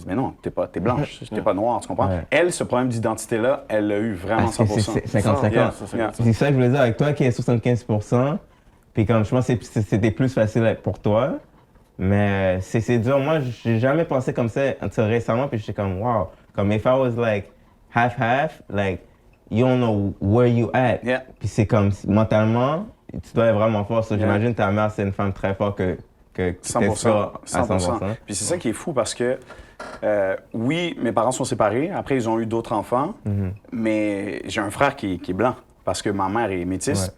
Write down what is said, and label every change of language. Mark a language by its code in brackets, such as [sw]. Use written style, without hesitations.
[fr] Elle dit, mais non, t'es blanche, t'es pas noire, tu comprends? Ouais. Elle, ce problème d'identité-là, elle l'a eu vraiment Parce que 100%. c'est 50-50. [en] Yeah. [fr] C'est ça que je voulais dire avec toi qui est 75%. Puis comme je pense que c'était plus facile pour toi. Mais c'est dur. Moi, j'ai jamais pensé comme ça [en] until [fr] récemment. Puis j'étais comme, wow. Comme [en] if I was like half-half, like you don't know where you at. Yeah. [fr] Puis c'est comme mentalement, tu dois être vraiment fort. [en] So, [fr] j'imagine ta mère, c'est une femme très forte que 100%. à 100%. Puis c'est ça qui est fou parce que, oui, mes parents sont séparés. Après, ils ont eu d'autres enfants. Mais j'ai un frère qui est blanc parce que ma mère est métisse.